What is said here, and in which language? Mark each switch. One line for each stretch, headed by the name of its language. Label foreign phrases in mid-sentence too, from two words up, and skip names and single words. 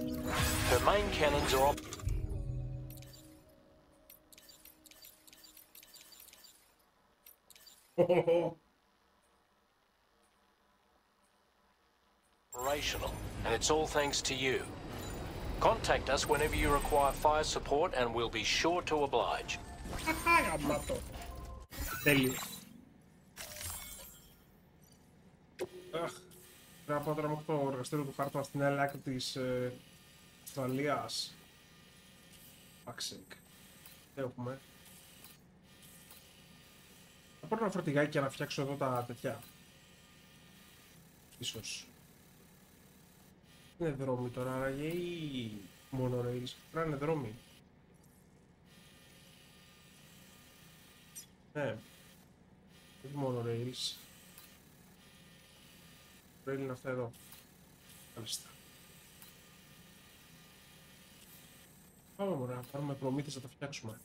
English: Her main cannons are operational, and it's all thanks to you. Contact us whenever you require fire support and we'll be sure to oblige.
Greek: Τέλειο. Πρέπει να πάω το εργαστήριο του Χάρτμαν στην άλλη άκρη της Αυστραλίας.
English: Fuck's sake.
Greek: Τι έχουμε. Θα πάρω ένα φορτηγάκι για να φτιάξω εδώ τα τέτοια. Ίσως. Είναι δρόμοι τώρα άραγε ή monorails. Πρέπει να είναι δρόμοι. Ναι. Όχι monorails. Rail είναι αυτά εδώ. Μάλιστα. Πάμε μωρέ, να πάρουμε προμήθειες να τα φτιάξουμε.